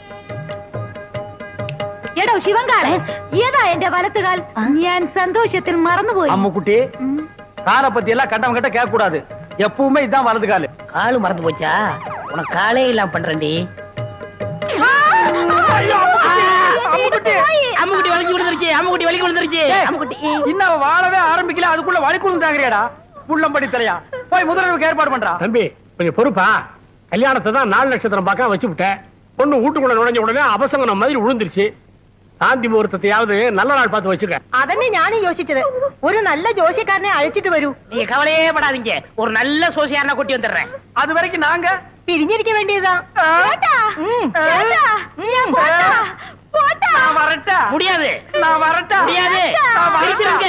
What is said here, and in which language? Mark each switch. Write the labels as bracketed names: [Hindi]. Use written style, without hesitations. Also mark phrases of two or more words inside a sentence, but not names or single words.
[Malayalam] എടോ ശിവങ്കാളെ, ഏതാ എന്റെ വലത്തുകാൽ? ഞാൻ സന്തോഷത്തിൽ മറന്നുപോയി. [Tamil] அம்முக்குட்டி காரை பத்தி எல்லாம் கட்டவங்க கிட்ட கேட்க கூடாது. எப்பவுமே இதான் வலது காலு. காலு மறந்து போச்சா? உனக்கு காலே இல்லாம பண்றேன்டி. அம்முக்குட்டி வலிக்கு விழுந்துருச்சு, அம்முக்குட்டி வலிக்கு விழுந்துருச்சு. அம்முக்குட்டி இன்னும் அவ வாழவே ஆரம்பிக்கல, அதுக்குள்ள வலிக்குழுந்தாங்கறியாடா புள்ளம்படி தலையா. போய் முதல்வருக்கு ஏற்பாடு பண்றா. தம்பி கொஞ்சம் பொறுப்பா. கல்யாணத்தை தான் 4 நட்சத்திரம் பார்க்க வச்சு விட்டேன். பொண்ணு வீட்டுக்குள்ள நுழைஞ்ச உடனே அபசங்கனம் மாதிரி விழுந்துருச்சு. சாந்தி முகூர்த்தத்தையாவது நல்ல நாள் பார்த்து வச்சுக்க. [Malayalam] അതന്നെ ഞാനും യോசிച്ചത്. ഒരു നല്ല ജോഷിക്കാരനെ അഴിച്ചിട്ട് വരൂ. [Tamil] நீங்க கவலையே படாதீங்க, ஒரு நல்ல சோசியாரனை கூட்டி வந்துடுறேன். அது வரைக்கும் நாங்க [Malayalam] പിരിഞ്ഞിരിക്കാൻ വേണ്ടിയതാ. [Tamil] நான் வரட்டா? முடியாது, நான் வரட்டா? முடியாது. நான் வரட்டா? பிரிச்சிருங்க.